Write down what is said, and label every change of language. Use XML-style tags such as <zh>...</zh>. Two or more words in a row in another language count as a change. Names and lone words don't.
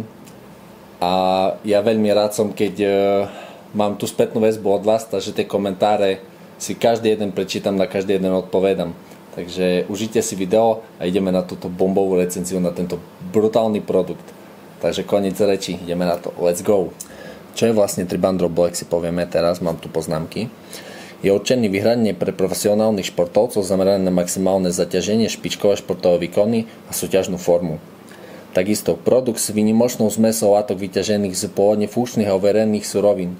<sk>A ja veľmi rád som, keď mám tú spätnú väzbu od vás, takže tie komentáre si každý jeden prečítam, na každý jeden odpovedám. Takže užite si video a ideme na túto bombovú recenziu, na tento brutálny produkt. Takže koniec reči, ideme na to.</sk> <en>Let's go!</en> <sk>Čo je vlastne Tribandro Black, si povieme teraz, mám tu poznámky. Je určený vyhradne pre profesionálnych športovcov, zameraný na maximálne zaťaženie, špičkové športové výkony a súťažnú formu. Takisto produkt s výnimočnou zmesou látok vyťažených z pôvodne funkčných a overených surovín.</sk>